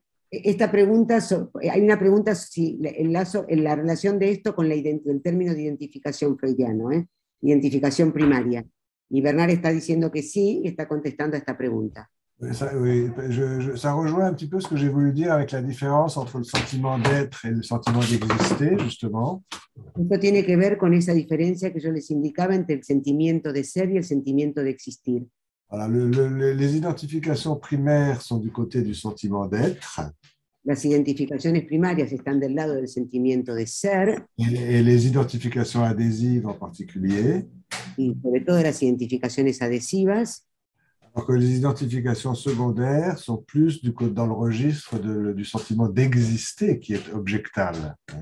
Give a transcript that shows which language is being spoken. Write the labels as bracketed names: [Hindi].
[Spanish] Esta pregunta, hay una pregunta si la relación de esto con el término de identificación freudiano, identificación primaria. Y Bernard está diciendo que sí y está contestando a esta pregunta. [French] Ça rejoint un petit peu ce que j'ai voulu dire avec la différence entre le sentiment d'être et le sentiment d'exister, justement. [Spanish] Esto tiene que ver con esa diferencia que yo les indicaba entre el sentimiento de ser y el sentimiento de existir. [French] Voilà, les identifications primaires sont du côté du sentiment d'être. [Spanish] Las identificaciones primarias están del lado del sentimiento de ser. [French] Et les identifications adhésives en particulier. [Spanish] Y sobre todo las identificaciones adhesivas. [French] Alors que les identifications secondaires sont plus dans le registre du sentiment d'exister qui est objectable.